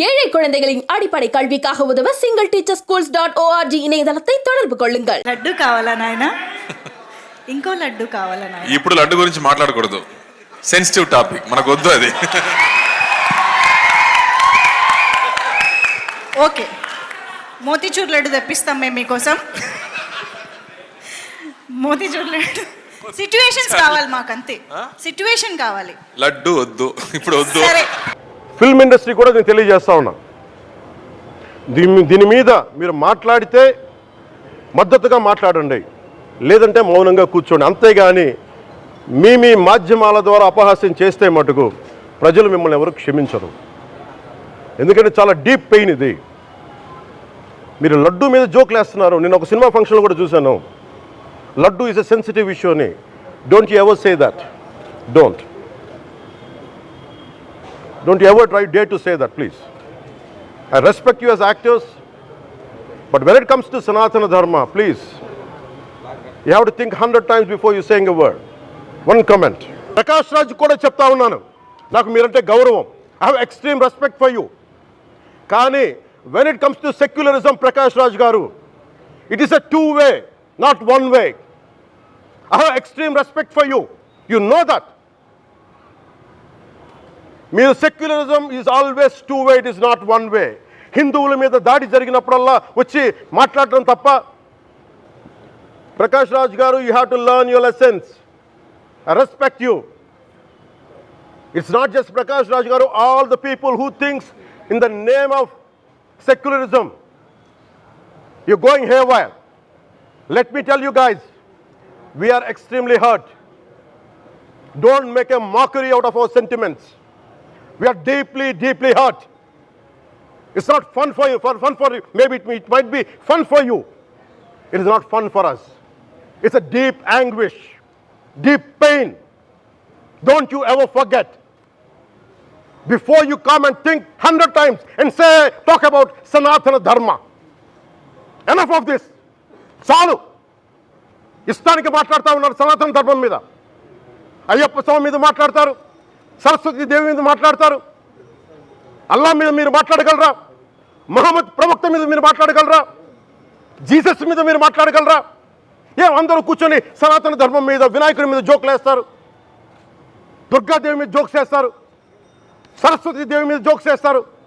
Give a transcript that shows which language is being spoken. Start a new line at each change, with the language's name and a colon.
Tamil: ஏழை குழந்தைகளின் அடிப்படை கல்விக்காக உதவ singleteacherschools.org இணையதளத்தை தொடர்பு கொள்ளுங்கள்.
Telugu: లడ్డు కావాలా నాయనా? ఇంకో లడ్డు కావాలా నాయనా? ఇప్పుడు లడ్డు గురించి మాట్లాడకూడదు, సెన్సిటివ్ టాపిక్, మనకు వద్దు అది. ఓకే, మోతీచూర్ లడ్డు తెప్పిస్తాం మేము మీకోసం. మోతీచూర్ లడ్డు సిచ్యువేషన్స్ కావాలి మాకు, అంతే. సిచ్యువేషన్ కావాలి, లడ్డు వద్దు, ఇప్పుడు వద్దు. సరే, ఫిల్మ్ ఇండస్ట్రీ కూడా నేను తెలియజేస్తా ఉన్నా, దీని మీద మీరు మాట్లాడితే మద్దతుగా మాట్లాడండి, లేదంటే మౌనంగా కూర్చోండి. అంతేగాని మీ మాధ్యమాల ద్వారా అపహాస్యం చేస్తే మటుకు ప్రజలు మిమ్మల్ని ఎవరు క్షమించరు. ఎందుకంటే చాలా డీప్ పెయిన్ ఇది. మీరు లడ్డు మీద జోక్లు వేస్తున్నారు. నేను ఒక సినిమా ఫంక్షన్లో కూడా చూశాను, laddu
English: is a sensitive issue
Telugu: అని.
English: Don't you ever say that. Don't you ever dare to say that, please. I respect you as actors, but when it comes to Sanatana Dharma, please, you have to think 100 times before you saying a word. One comment.
Telugu: Prakash Raj kuda chepta unnanu, naku meerante gauravam.
English: I have extreme respect for you. Kani when it comes to secularism, Prakash Raj garu, it is a two-way, not one way. I have extreme respect for you. You know that. మీరు secularism is always two way, it is not one way.
Telugu: హిందువుల మీద దాడి జరిగినప్పుడల్లా వచ్చి మాట్లాడటం తప్ప.
English: ప్రకాష్ రాజ్ గారు, you have to learn your lessons. I respect you. It's not just Prakash Raj గారు, all the people who thinks in the name of secularism you going haywire. Let me tell you guys, we are extremely hurt. Don't make a mockery out of our sentiments. We are deeply hurt. It's not fun for you. Maybe it might be fun for you. It is not fun for us. It's a deep anguish, deep pain. Don't you ever forget. Before you come and think 100 times and talk about Sanatana Dharma. Enough of this. Chalu.
Telugu: ఇష్టానికి మాట్లాడుతూ ఉన్నారు సనాతన ధర్మం మీద. అయ్యప్ప స్వామి మీద మాట్లాడతారు, సరస్వతి దేవి మీద మాట్లాడతారు. అల్లా మీద మీరు మాట్లాడగలరా? మహమ్మద్ ప్రవక్త మీద మీరు మాట్లాడగలరా? జీసస్ మీద మీరు మాట్లాడగలరా? అందరూ కూర్చొని సనాతన ధర్మం మీద, వినాయకుడి మీద జోకులు వేస్తారు, దుర్గాదేవి మీద జోక్స్ వేస్తారు, సరస్వతి దేవి మీద జోక్స్ వేస్తారు.